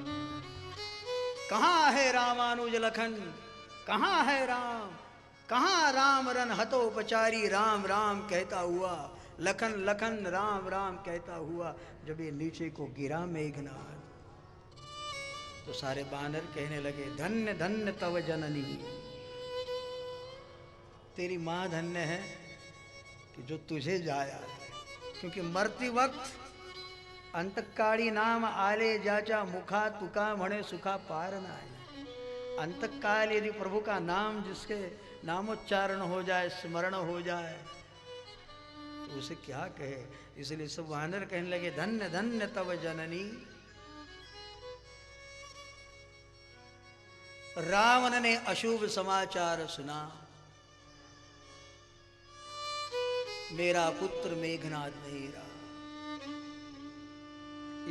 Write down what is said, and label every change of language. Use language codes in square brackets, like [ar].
[hi] कहाँ है रामानुज लखन, कहाँ है राम, कहाँ राम रन हतोपचारी, राम राम कहता हुआ, लखन लखन राम राम कहता हुआ जब ये नीचे को गिरा मेघनाद, तो सारे बानर कहने लगे, धन्य धन्य तव जननी, तेरी माँ धन्य है कि जो तुझे जाया। क्योंकि मरती वक्त [mr] अंतकाळी नाम आले जाचा मुखा, तुका म्हणे सुखा पार नाही। [hi] अंतकाल यदि प्रभु का नाम, जिसके नामोच्चारण हो जाए, स्मरण हो जाए, तो उसे क्या कहे। इसलिए सब वानर कहने लगे, धन्य धन्य तव जननी। रावण ने अशुभ समाचार सुना, मेरा पुत्र मेघनाद नहीं रहा।